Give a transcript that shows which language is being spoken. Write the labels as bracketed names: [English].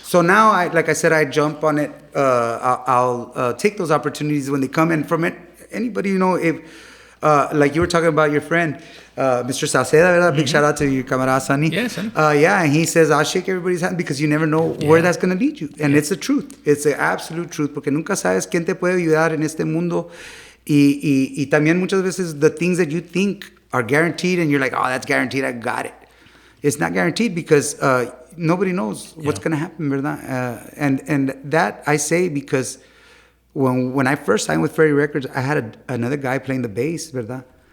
[English] So now, like I said, I jump on it. I'll take those opportunities when they come. And from it, anybody, you know, if like you were talking about your friend, Mr. Salceda, [Spanish] ¿verdad? [English] Big shout out to your camarada Sonny. Yeah, Sonny. And he says, I'll shake everybody's hand because you never know where that's going to lead you. And it's the truth. It's the absolute truth. [Spanish] Porque nunca sabes quién te puede ayudar en este mundo. Y también muchas veces [English] the things that you think are guaranteed and you're like, oh, that's guaranteed, I got it. It's not guaranteed because nobody knows what's going to happen, [Spanish] ¿verdad? [English] And that I say because when I first signed with Freddie Records, I had another guy playing the bass, ¿verdad?